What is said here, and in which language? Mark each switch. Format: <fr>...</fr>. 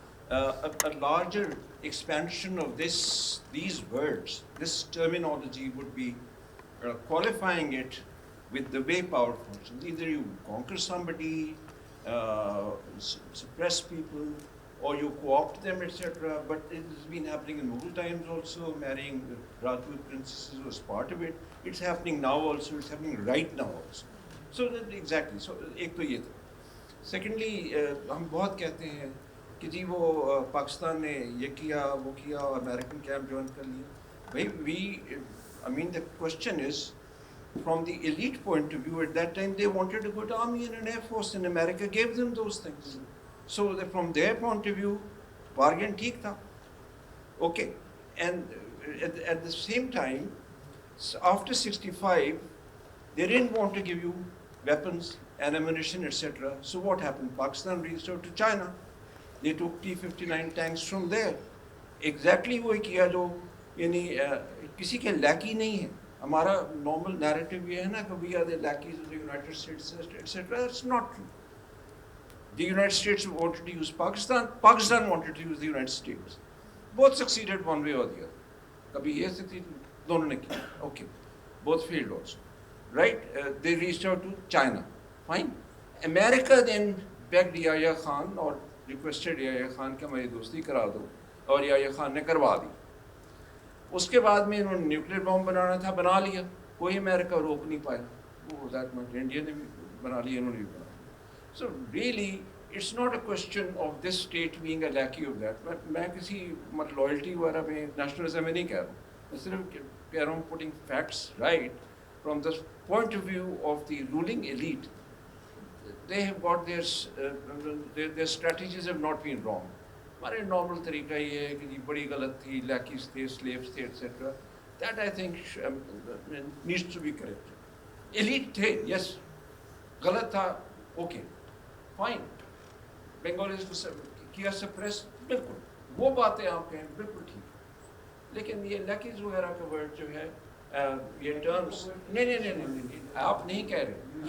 <en>A larger expansion of these words, this terminology would be qualifying it with the way power functions. Either you conquer somebody, suppress people, or you co-opt them, etc. But it has been happening in Mughal times also. Marrying Rajput princesses was part of it. It's happening now also. It's happening right now also. So exactly.</en> <hi>So एक तो ये था. Secondly, हम बहुत कहते हैं कि जी वो पाकिस्तान ने ये किया वो किया और अमेरिकन कैंप ज्वाइन कर लिया.</hi> <en>भाई the question is, from the elite point of view, at that time they wanted a good army and an air force, and America gave them those things. So from their point of view,</en> <hi>bargain theek tha.</hi> <en>Okay, and at the same time, after 65, they didn't want to give you weapons and ammunition, etc. So what happened? Pakistan reached out to China. They took T-59 tanks from there.</en> <hi>Exactly वही किया जो यानी किसी के lackey नहीं है. हमारा normal narrative ये है ना कि</hi> <en>we are the lackeys of the United States, etc. That's not true. The United States wanted to use Pakistan. Pakistan wanted to use the United States. Both succeeded one way or the other.</en> <hi>कभी ये succeed, दोनों ने किया.</hi> <en>Okay, both failed also. Right? They reached out to China. Fine. America then begged Yahya Khan or requested Yahya Khan</en> <hi>कि हमारी दोस्ती करा दो, और Yahya Khan ने करवा दी. उसके बाद में इन्होंने न्यूक्लियर बॉम्ब बनाना था, बना लिया. कोई अमेरिका रोक नहीं पाया. वो दैट मच इंडिया ने भी बना लिया, इन्होंने भी बना लिया.</hi> <en>So really, it's not a question of this state being a lackey of that.</en> <hi>मैं किसी loyalty वगैरह में nationalism में नहीं कह रहा हूँ. मैं सिर्फ कह रहा हूँ</hi> <en>putting facts right from the point of view of the ruling elite. They have got their strategies have not been wrong.</en> <hi>हमारे normal तरीका ये है कि बड़ी गलत थी, lackeys थे, slaves थे, etc.</hi> <en>That I think needs to be corrected. Elite थे, yes.</en> <hi>गलत था, okay, fine. Bengalis को किया suppress, बिल्कुल. वो बातें आप कहें, बिल्कुल ठीक. लेकिन ये lackeys वगैरह का word जो है, ये terms नहीं आप नहीं कह रहे.</hi>